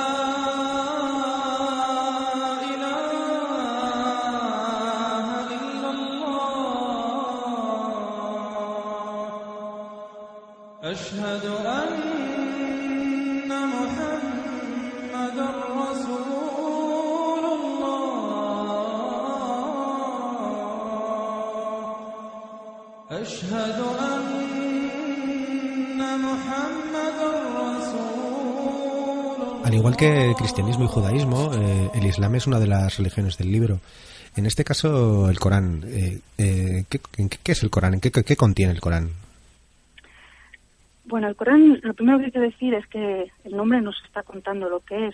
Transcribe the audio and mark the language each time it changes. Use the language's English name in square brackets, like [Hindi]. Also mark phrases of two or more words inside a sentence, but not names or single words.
[Arabic] إله إلا الله أشهد أن محمدا رسول أشهد أن محمدا رسول الله. [Spanish] Al igual que el cristianismo y judaísmo, el islam es una de las religiones del libro. En este caso, el Corán. ¿Qué es el Corán? ¿Qué contiene el Corán? Bueno, el Corán, lo primero que hay que decir es que el nombre nos está contando lo que es.